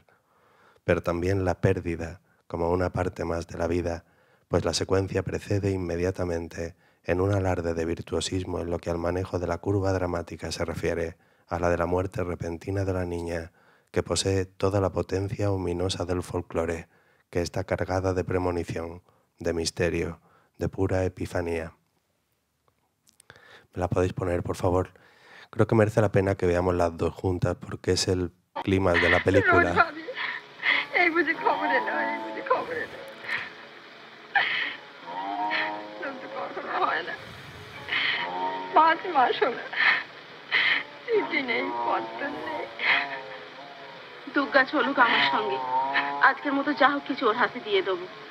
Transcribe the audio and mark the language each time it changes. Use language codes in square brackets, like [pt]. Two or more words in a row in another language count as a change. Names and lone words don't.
[es] Pero también la pérdida, como una parte más de la vida, pues la secuencia precede inmediatamente en un alarde de virtuosismo en lo que al manejo de la curva dramática se refiere, a la de la muerte repentina de la niña, que posee toda la potencia ominosa del folclore, que está cargada de premonición, de misterio, de pura epifanía. ¿Me la podéis poner, por favor? Creo que merece la pena que veamos las dos juntas porque es el clima de la película. [bn] দুর্গা চলুক আমার সঙ্গে, আজকের মতো যা হোক কিছু ওর হাতে দিয়ে দেবো।